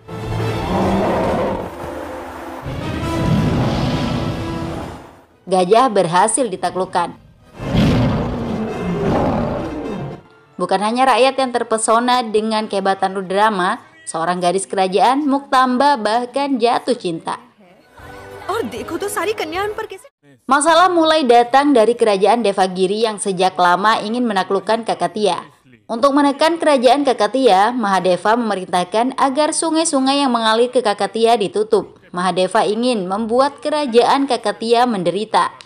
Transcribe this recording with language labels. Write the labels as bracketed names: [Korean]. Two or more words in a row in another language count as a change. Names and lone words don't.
[Indonesian] Gajah berhasil ditaklukkan. Bukan hanya rakyat yang terpesona dengan kehebatan Rudrama, seorang gadis kerajaan, Muktamba, bahkan jatuh cinta. [Hindi] और देखो तो सारी कन्या उन पर कैसे. [Indonesian] Masalah mulai datang dari kerajaan Devagiri yang sejak lama ingin menaklukkan Kakatiya. Untuk menekan kerajaan Kakatiya, Mahadeva memerintahkan agar sungai-sungai yang mengalir ke Kakatiya ditutup. Mahadeva ingin membuat kerajaan Kakatiya menderita.